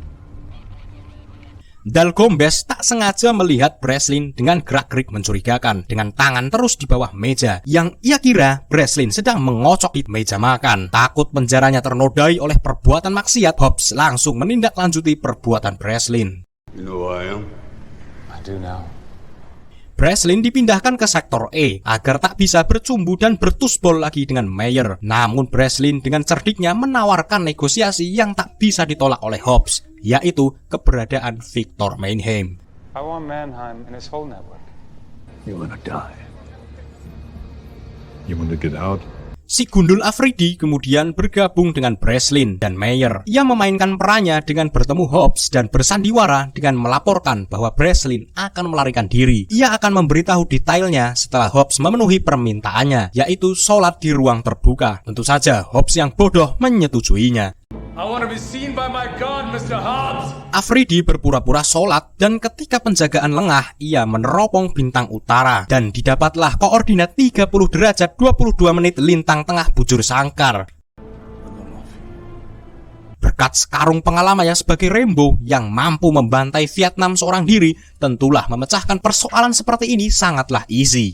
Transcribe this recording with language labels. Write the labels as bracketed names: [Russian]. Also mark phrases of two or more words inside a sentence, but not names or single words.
[Indonesian] Dalgombes tak sengaja melihat Breslin dengan gerak-gerik mencurigakan dengan tangan terus di bawah meja, yang ia kira Breslin sedang mengocok di meja makan. Takut penjaranya ternodai oleh perbuatan maksiat, Hobbs langsung menindaklanjuti perbuatan Breslin. [English] You know who I am? I do now. [Indonesian] Breslin dipindahkan ke sektor E agar tak bisa bercumbu dan bertusbol lagi dengan Meyer. Namun Breslin dengan cerdiknya menawarkan negosiasi yang tak bisa ditolak oleh Hobbs, yaitu keberadaan Victor Mannheim. [English] I want Mannheim and his whole network. You wanna die? You want to get out? [Indonesian] Si Gundul Afridi kemudian bergabung dengan Breslin dan Meyer. Ia memainkan perannya dengan bertemu Hobbs dan bersandiwara dengan melaporkan bahwa Breslin akan melarikan diri. Ia akan memberitahu detailnya setelah Hobbs memenuhi permintaannya, yaitu sholat di ruang terbuka. Tentu saja Hobbs yang bodoh menyetujuinya. [English] I want to be seen by my God, Mr. Hobbs! [Indonesian] Afridi berpura-pura sholat dan ketika penjagaan lengah, ia meneropong bintang utara dan didapatlah koordinat 30 derajat 22 menit lintang tengah bujur sangkar. Berkat sekarung pengalamannya sebagai Rambo yang mampu membantai Vietnam seorang diri, tentulah memecahkan persoalan seperti ini sangatlah easy.